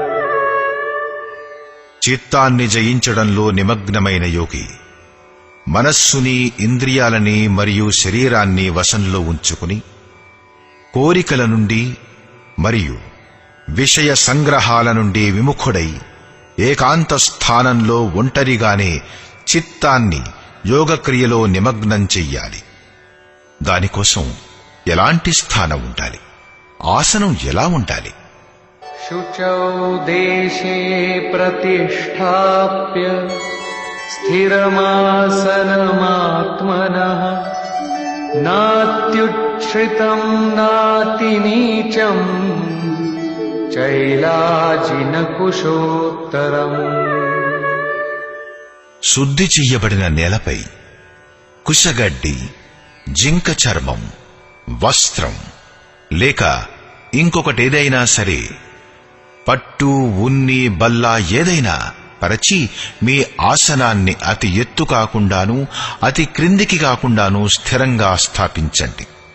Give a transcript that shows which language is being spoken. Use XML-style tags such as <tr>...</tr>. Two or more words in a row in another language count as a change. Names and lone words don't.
<te>చిత్తాన్ని జయించడంలో నిమగ్నమైన యోగి మనస్సుని, ఇంద్రియాలని మరియు శరీరాన్ని వశంలో ఉంచుకుని కోరికల నుండి మరియు విషయ సంగ్రహాల నుండి విముఖుడై ఏకాంత స్థానంలో ఒంటరిగానే చిత్తాన్ని యోగక్రియలో నిమగ్నం చెయ్యాలి. దానికోసం ఎలాంటి స్థానం ఉండాలి, ఆసనం ఎలా ఉండాలి?</te> <sa>शुचौ देशे प्रतिष्ठाप्य स्थिरमासनमात्मनः नात्युच्छ्रितं नातिनीचम् चैलाजिनकुशोत्तरम्.</sa> <te>శుద్ధి చెయ్యబడిన నేలపై కుశగడ్డి, జింక చర్మం, వస్త్రం లేక ఇంకొకటేదైనా సరే, పట్టు, ఉన్ని, బల్ల ఏదైనా పరచి మీ ఆసనాన్ని అతి ఎత్తు కాకుండాను అతి క్రిందికి కాకుండాను స్థిరంగా స్థాపించండి.</te>